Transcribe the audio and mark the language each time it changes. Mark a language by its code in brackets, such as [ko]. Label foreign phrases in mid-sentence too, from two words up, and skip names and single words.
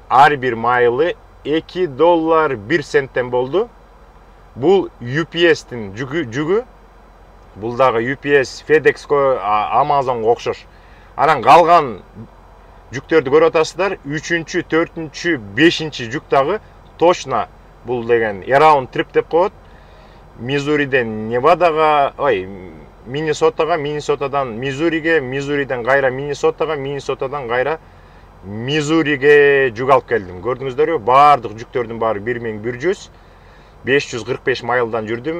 [ky] Ар бир майылы $2.01 болду. Бул UPS-тин жүгү. Бул дагы UPS, FedEx-ко, Amazon-го окшош. Анан калган жүктөрдү көрүп атасыздар. 3-чү, 4-чү, 5-чи жүк дагы точно бул деген [en] around trip [ky] деп коет. Мизуриден Невадага, Миннесотага, Миннесотадан Мизуриге, Мизуриден кайра Миннесотага, Миннесотадан кайра Мизуриге жүк алып келдим. Көрдүңүздөрбү? Бардык жүктөрдүн баары 1100, 545 майылдан жүрдүм.